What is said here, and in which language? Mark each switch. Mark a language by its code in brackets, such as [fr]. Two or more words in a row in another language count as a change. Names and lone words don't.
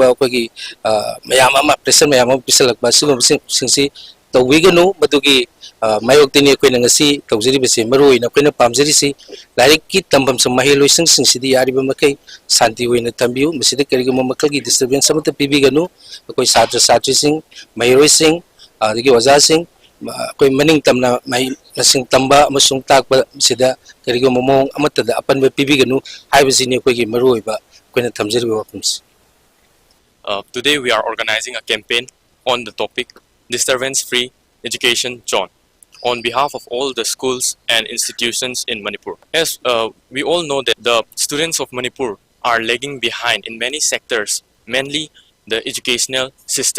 [mni] ꯑꯩꯈꯣꯏꯒꯤ ꯃꯌꯥꯝ ꯑꯃ ꯄ꯭ꯔꯦꯁꯔ ꯃꯌꯥꯝ ꯑꯃ ꯄꯤꯁꯜꯂꯛꯄ ꯁꯤꯒꯨꯝꯕꯁꯤꯡꯁꯤ ꯇꯧꯕꯤꯒꯅꯨ ꯃꯗꯨꯒꯤ ꯃꯥꯌꯣꯛꯇꯅꯤ ꯑꯩꯈꯣꯏꯅ ꯉꯁꯤ ꯇꯧꯖꯔꯤꯕꯁꯤ ꯃꯔꯨꯑꯣꯏꯅ ꯑꯩꯈꯣꯏꯅ ꯄꯥꯝꯖꯔꯤꯁꯤ ꯂꯥꯏꯔꯤꯛꯀꯤ ꯇꯝꯐꯝꯁꯪ ꯃꯍꯩꯂꯣꯏꯁꯪꯁꯤꯡꯁꯤꯗꯤ ꯌꯥꯔꯤꯕ ꯃꯈꯩ ꯁꯥꯟꯇꯤ ꯑꯣꯏꯅ ꯊꯝꯕꯤꯌꯨ ꯃꯁꯤꯗ ꯀꯔꯤꯒꯨꯝꯕ ꯃꯈꯜꯒꯤ ꯗꯤꯁꯇꯔꯕꯦꯟꯁ ꯑꯃꯠꯇ ꯄꯤꯕꯤꯒꯅꯨ ꯑꯩꯈꯣꯏ ꯁꯥꯇ꯭ꯔ ꯁꯥꯇ꯭ꯔꯤꯁꯤꯡ ꯃꯍꯩꯔꯣꯏꯁꯤꯡ ꯑꯗꯒꯤ ꯑꯣꯖꯥꯁꯤꯡ ꯑꯩꯈꯣꯏ ꯃꯅꯤꯡ ꯇꯝꯅ ꯃꯍꯩ ꯃꯁꯤꯡ ꯇꯝꯕ ꯑꯃꯁꯨꯡ ꯇꯥꯛꯄ ꯁꯤꯗ ꯀꯔꯤꯒꯨꯝꯕ ꯃꯑꯣꯡ ꯑꯃꯠꯇꯗ ꯑꯄꯟꯕ ꯄꯤꯕꯤꯒꯅꯨ ꯍꯥꯏꯕꯁꯤꯅꯤ ꯑꯩꯈꯣꯏꯒꯤ ꯃꯔꯨꯑꯣꯏꯕ ꯑꯩꯈꯣꯏꯅ ꯊꯝꯖꯔꯤꯕ ꯋꯥꯐꯝꯁꯤ. [en] Today we are organizing a campaign on the topic Disturbance Free Education Zone on behalf of all the schools and institutions in Manipur. As we all know that the students of Manipur are lagging behind in many sectors, mainly the educational system.